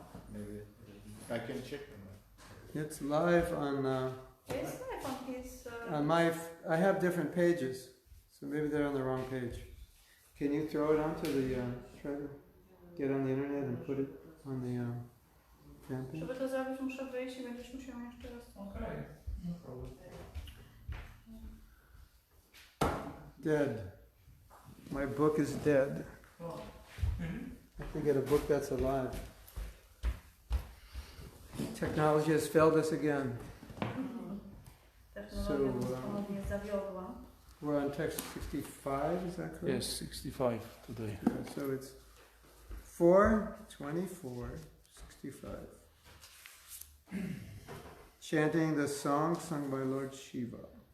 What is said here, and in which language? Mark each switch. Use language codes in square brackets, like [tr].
[en] Maybe I can check on that. It's live on It's live on his. my. I have different pages, so maybe they're on the wrong page. Can you throw it onto the? Try to get on the internet and put it on the fan page. [pl] Żeby to zrobić, muszę wyjść i będziesz musiał jeszcze raz. [en] Okay, no problem. Dead. My book is dead. I have to get a book that's alive. Technology has failed us again. [pl] Technologia nas ponownie zawiodła. [en] We're on text 65, is that correct? Yes, 65 today. So it's 4:24, 65. Chanting the song sung by Lord Shiva.